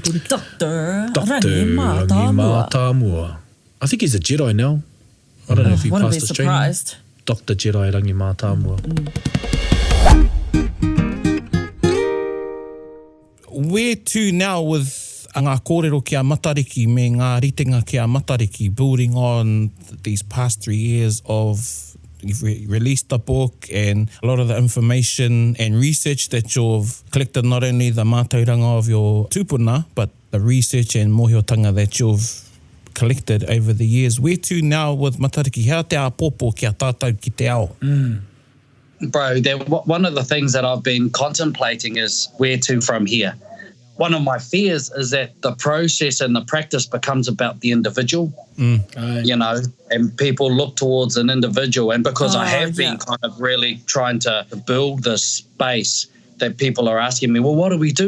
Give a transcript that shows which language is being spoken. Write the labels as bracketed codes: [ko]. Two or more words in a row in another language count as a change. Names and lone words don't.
[en] Dr. Rangi Rangi Mātāmua. I think he's a Jedi now. I don't know if he Wouldn't passed be his training. surprised. Dr. Jedi Rangi Mātāmua. Where to now with [mi] ngā kōrero kia matariki me ngā ritenga kia matariki, [en] building on these past 3 years of you've released a book and a lot of the information and research that you've collected, not only the mātauranga of your tūpuna, but the research and mohiotanga that you've collected over the years. Where to now with matariki? [mi] Hea te āpōpō kia tātou ki te ao? [en] Bro, one of the things that I've been contemplating is where to from here. One of my fears is that the process and the practice becomes about the individual, and people look towards an individual. And because I have been kind of really trying to build this space that people are asking me, well, what do we do?